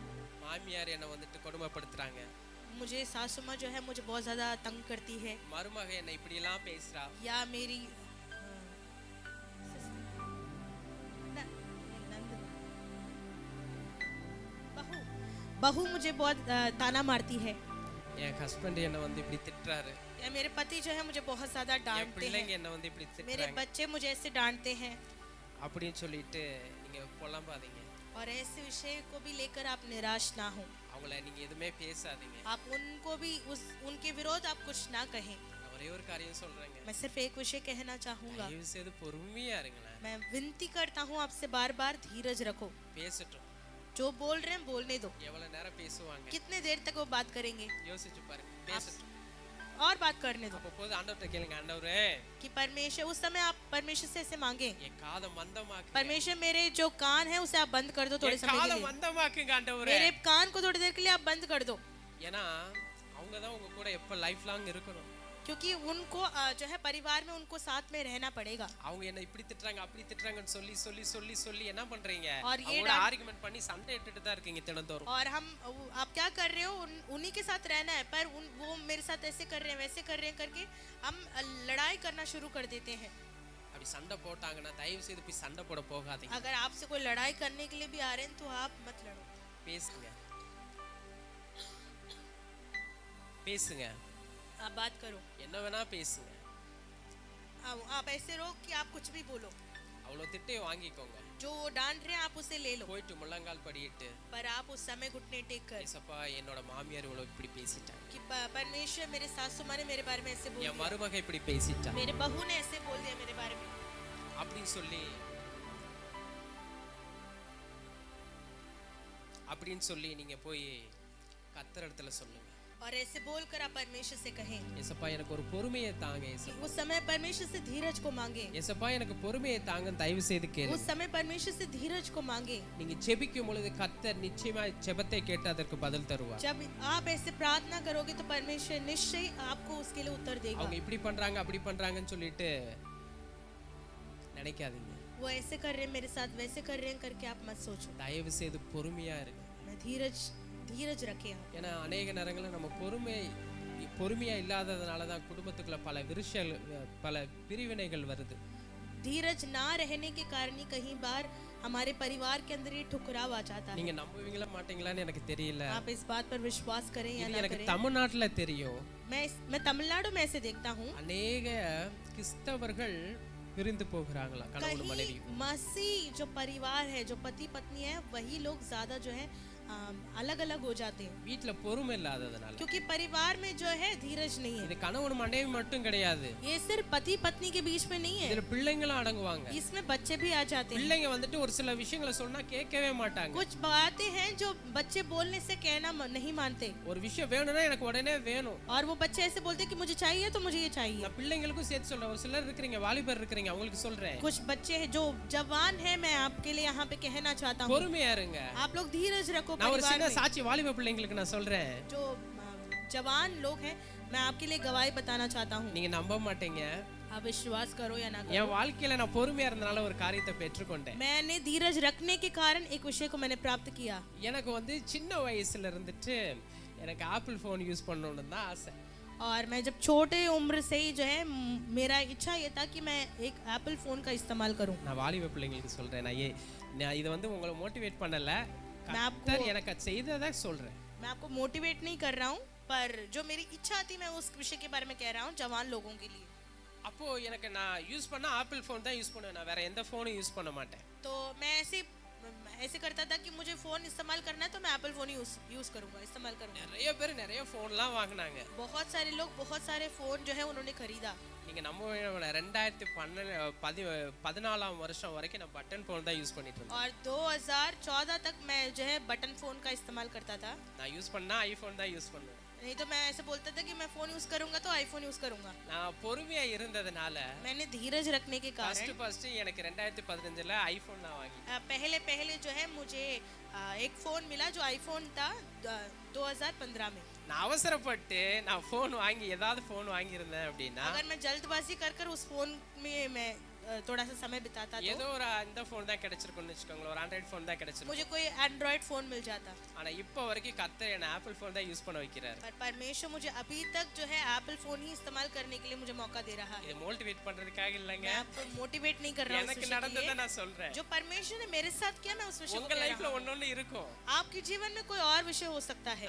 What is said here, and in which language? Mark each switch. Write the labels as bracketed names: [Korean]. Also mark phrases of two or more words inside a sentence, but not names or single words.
[Tamil] மாமியார் என்ன வந்துட்டு கொடுமைப்படுத்துறாங்க, [Hindi] मुझे सासू माँ जो है मुझे बहुत ज्यादा तंग करती है, [Tamil] மருமக என்ன இப்படி எல்லாம் பேசுறா, [Hindi] या मेरी बहू मुझे बहुत ताना मारती है, [Tamil] என் ஹஸ்பண்ட் என்ன வந்து இப்படி திட்டுறாரு, [Hindi] या मेरे पति जो है मुझे बहुत ज्यादा [Tamil] என் [Hindi] डांटते [Tamil] பிள்ளைங்க [Hindi] हैं, [Tamil] என்ன வந்து இப்படி [Hindi] मेरे [Tamil] திட்டுறாங்க [Hindi] बच्चे मुझे ऐसे डांटते हैं। [Tamil] அப்படின்னு சொல்லிட்டு நீங்க புலம்பாதீங்க. [Hindi] और ऐसे विषय को भी लेकर आप निराश ना हो, [Tamil] அவங்கள நீங்க எதுவுமே பேசாதீங்க. [Hindi] आप उनको भी उनके विरोध आप कुछ ना कहें। [Tamil] நான் ஒரே ஒரு காரியம் சொல்றேங்க, [Hindi] मैं सिर्फ एक विषय कहना चाहूंगा, [Tamil] தயவு செய்து பொறுமையா இருங்களேன். [Hindi] मैं विनती करता हूँ आपसे बार बार धीरज रखो। [Tamil] பேசட்டும். [Hindi] जो बोल रहे हैं बोलने दो, [Tamil] எவ்வளவு நேரம் பேசுவாங்க [Hindi] कितने देर तक वो बात करेंगे, [Tamil] யோசிச்சு பாருங்க. பேசட்டும். [Hindi] और बात करने दो। [Tamil] அப்ப போது ஆண்டவர்ட்ட கேளுங்க, ஆண்டவரே [Hindi] कि परमेश्वर, उस समय आप परमेश्वर से ऐसे मांगे, [Tamil] என் காதை மந்தமாக்குங்க, [Hindi] परमेश्वर मेरे जो कान है उसे आप बंद कर दो थोड़े [Tamil] என் [Hindi] समय [Tamil] காதை [Hindi] के लिए, [Tamil] மந்தமாக்குங்க ஆண்டவரே. [Hindi] मेरे कान को थोड़ी देर के लिए आप बंद कर दो, [Tamil] ஏன்னா அவங்க தான் உங்க கூட எப்ப [English] life long [Tamil] இருக்கணும். [Hindi] क्योंकि उनको जो है परिवार में उनको साथ में रहना पड़ेगा। [Tamil] அவங்க என்ன இப்படி திட்டுறாங்க அப்படி திட்டுறாங்கன்னு சொல்லி சொல்லி சொல்லி சொல்லி என்ன பண்றீங்க, [Hindi] और ये [Tamil] அவங்களோட ஆர்குமெண்ட் பண்ணி சண்டை இட்டுட்டு தான் இருக்கீங்க தினந்தோறும். [Hindi] और हम आप क्या कर रहे हो, उन्हीं के साथ रहना है, पर वो मेरे साथ ऐसे कर रहे हैं वैसे कर रहे हैं करके हम लड़ाई करना शुरू कर देते हैं। [Tamil] அப்படி சண்டை போட்டாங்கன்னா தயவு செய்து போய் சண்டை போட போகாதீங்க. [Hindi] अगर आपसे कोई लड़ाई करने के लिए भी आ रहे हैं तो आप मत लड़ो, [Tamil] பேசுங்க பேசுங்க, [Hindi] आप बात करो। [Tamil] என்ன வேணா பேசுங்க. [Hindi] आप ऐसे रहो कि आप कुछ भी बोलो, [Tamil] அவ்வளோ திட்டையும் வாங்கிக்கோங்க. [Hindi] जो वो डांट रहे हैं आप उसे ले लो, [Tamil] போயிட்டு முள்ளங்கால் படியிட்டு [Hindi] पर आप उस समय घुटने टेक कर [Tamil] ஏசப்பா என்னோட மாமியார் இவ்வளோ இப்படி பேசிட்டாங்க, [Hindi] कि परमेश्वर मेरे सासू माँ ने मेरे बारे में ऐसे बोल [Tamil] என் [Hindi] दिया, [Tamil] மருமக இப்படி பேசிட்டா [Hindi] मेरे बहू ने ऐसे बोल दिया मेरे बारे में, [Tamil] அப்படின்னு சொல்லி நீங்க போய் கர்த்தர் இடத்துல சொல்லுங்க. [Hindi] और ऐसे बोलकर आप परमेश्वर से कहें [Tamil] ஏசப்பா எனக்கு ஒரு பொறுமையை தாங்க, [Hindi] कि [Tamil] ஏசப்பா [Hindi] उस समय परमेश्वर से धीरज को मांगे, [Tamil] ஏசப்பா எனக்கு பொறுமையை தாங்க தயவு செய்து கேளு. [Hindi] उस समय परमेश्वर से धीरज को मांगे। [Tamil] நீங்க ஜெபிக்கும் பொழுது கர்த்தர் நிச்சயமா ஜெபத்தை கேட்டு அதற்கு பதில் தருவார். [Hindi] जब आप ऐसे प्रार्थना करोगे तो परमेश्वर निश्चय आपको उसके लिए उत्तर देगा। [Tamil] அவங்க இப்படி பண்றாங்க அப்படி பண்றாங்கன்னு சொல்லிட்டு நினைக்காதீங்க. [Hindi] वो ऐसे कर रहे हैं मेरे साथ, वैसे कर रहे हैं करके आप मत सोचो। [Tamil] தயவு செய்து பொறுமையா இருங்க. [Hindi] मैं धीरज रखे आप। [Tamil] ஏன்னா அநேக நேரங்களில் நம்ம பொறுமையா இல்லாததுனால தான் குடும்பத்துக்குள்ள பல பிரிவினைகள் வருது. [Hindi] धीरज ना रहने के कारण ही कहीं बार हमारे परिवार के अंदर ये ठुकराव आ जाता है। [Tamil] நீங்க நம்புவீங்களா மாட்டீங்களான்னு எனக்கு தெரியல. [Hindi] आप इस बात पर विश्वास करें या [Tamil] இது [Hindi] ना [Tamil] எனக்கு [Hindi] करें, [Tamil] தமிழ்நாட்டுல தெரியும். [Hindi] मैं तमिलनाडु में ऐसे देखता हूँ, [Tamil] அநேக கிறிஸ்தவர்கள் பிரிந்து போகிறாங்களா கணவன் மனைவி. [Hindi] कहीं मसीह जो परिवार है, जो पति पत्नी है, वही लोग ज्यादा जो है अलग अलग हो जाते हैं, [Tamil] வீட்டுல பொறுமை இல்லாததுனால. [Hindi] क्योंकि परिवार में जो है धीरज नहीं है। [Tamil] இது கணவன் மனைவி மட்டும் கிடையாது, [Hindi] ये सिर्फ पति पत्नी के बीच में नहीं है, [Tamil] இதுல பிள்ளைங்களும் அடங்குவாங்க. [Hindi] इसमें बच्चे भी आ जाते हैं। [Tamil] பிள்ளைங்க வந்துட்டு ஒரு சில விஷயங்களை சொன்னா கேட்கவே மாட்டாங்க. [Hindi] कुछ बातें हैं जो बच्चे बोलने से कहना नहीं मानते, [Tamil] ஒரு விஷயம் வேணும்னா எனக்கு உடனே வேணும். [Hindi] और वो बच्चे ऐसे बोलते हैं कि मुझे चाहिए तो मुझे ये चाहिए। [Tamil] நான் பிள்ளைங்களுக்கும் சேர்த்து சொல்றேன். ஒரு சிலர் இருக்கிறீங்க, வாலிபர் இருக்கிறீங்க, அவங்களுக்கு சொல்றேன், [Hindi] कुछ बच्चे हैं जो जवान हैं, मैं आपके लिए यहाँ पे कहना चाहता हूँ, [Tamil] பொறுமையா இருங்க. [Hindi] आप लोग धीरज रखो। [Tamil] நான் ஒரு [Hindi] परिवार [Tamil] சின்ன [Hindi] में [Tamil] சாட்சி வாலிப பிள்ளைங்களுக்கு நான் சொல்றேன். [Hindi] जो जवान लोग हैं, मैं आपके लिए गवाही बताना चाहता हूँ। [Tamil] நீங்க நம்ப மாட்டீங்க, [Hindi] आप विश्वास करो या ना करो, [Tamil] என் வாழ்க்கையில நான் பொறுமையா இருந்தனால ஒரு காரியத்தை பெற்றுக்கொண்டேன். [Hindi] मैंने धीरज रखने के कारण एक विषय को मैंने प्राप्त किया। [Tamil] எனக்கு வந்து சின்ன வயசுல இருந்துட்டு எனக்கு [English] Apple phone use [Tamil] பண்ணணும்னு தான் ஆசை. [Hindi] और मैं जब छोटे उम्र से ही जो है मेरा इच्छा ये था कि मैं एक एप्पल फोन का इस्तेमाल करूं। [Tamil] நான் வாலிப பிள்ளைங்களுக்கு சொல்றேன், நான் இது வந்து உங்களை மோட்டிவேட் பண்ணல, [Hindi] मैं [Tamil] கர்த்தர் எனக்கு செய்ததை சொல்றேன். [Hindi] मैं आपको मोटिवेट नहीं कर रहा हूँ, पर जो मेरी इच्छा थी मैं उस विषय के बारे में कह रहा हूँ, जवान लोगों के लिए। [Tamil] அப்போ எனக்கு நான் யூஸ் பண்ண ஆப்பிள் ஃபோன் தான் யூஸ் பண்ணுவேன், நான் வேற எந்த ஃபோனும் யூஸ் பண்ண மாட்டேன். [Hindi] तो मैं ऐसे करता था कि मुझे फोन इस्तेमाल करना है तो मैं [English] Apple phone use [Hindi] करूंगा, इस्तेमाल करूंगा। [Tamil] நிறைய பேர் நிறைய ஃபோன்லாம் வாங்கினாங்க. [Hindi] बहुत सारे लोग बहुत सारे फोन जो है उन्होंने खरीदा। [Tamil] நீங்க நம்ம 2014 வருஷம் வரைக்கும் நான் [English] button phone [Tamil] தான் யூஸ் பண்ணிட்டு இருந்தேன். [Hindi] और 2014 तक मैं जो है [English] button phone [Hindi] का इस्तेमाल करता था। [Tamil] நான் யூஸ் பண்ணா ஐபோன் தான் யூஸ் பண்ணுவேன். [Hindi] नहीं तो मैं ऐसे बोलता था कि मैं [English] phone use [Hindi] करूंगा तो आईफोन यूज करूंगा। [Tamil] நான் பொறுமையா இருந்ததனால [Hindi] मैंने धीरज रखने के कारण [Tamil] ஃபர்ஸ்ட் எனக்கு 2015ல ஐபோன் நான் வாங்கி [Hindi] पहले जो है मुझे एक फोन मिला जो आईफोन था 2015 में। [Tamil] நான் அவசரப்பட்டு நான் ஃபோன் வாங்கி ஏதாவது ஃபோன் வாங்கி இருந்தேன் அப்படின்னா, [Hindi] अगर मैं जल्दबाजी कर उस फोन में मैं थोड़ा सा समय बिताता [Tamil] ஏதோ [Hindi] तो [Tamil] ஒரு இந்த ஃபோன் தான் கிடைச்சிருக்கும்னு வெச்சுக்கோங்களேன், ஒரு ஆண்ட்ராய்டு ஃபோன் தான் கிடைச்சிருக்கும். [Hindi] मुझे कोई एंड्रॉइड फोन मिल जाता। [Tamil] ஆனா இப்போ வரைக்கும் கர்த்தர் என்ன ஆப்பிள் ஃபோன் தான் யூஸ் பண்ண வைக்கிறார். [Hindi] पर परमेश्वर मुझे अभी तक जो है एप्पल फोन ही इस्तेमाल करने के लिए मुझे मौका दे रहा है। [Tamil] இது மோட்டிவேட் பண்றதுக்காக இல்லங்க, [Hindi] मैं आपको मोटिवेट नहीं कर रहा हूँ, [Tamil] எனக்கு நடந்ததை நான் சொல்றேன். [Hindi] जो परमेश्वर ने मेरे साथ किया मैं उस विषय को [Tamil] உங்க [Hindi] कह [Tamil] லைஃப்ல [Hindi] रहा हूँ। [Tamil] ஒன்னொன்னு இருக்கும். [Hindi] आपके जीवन में कोई और विषय हो सकता है।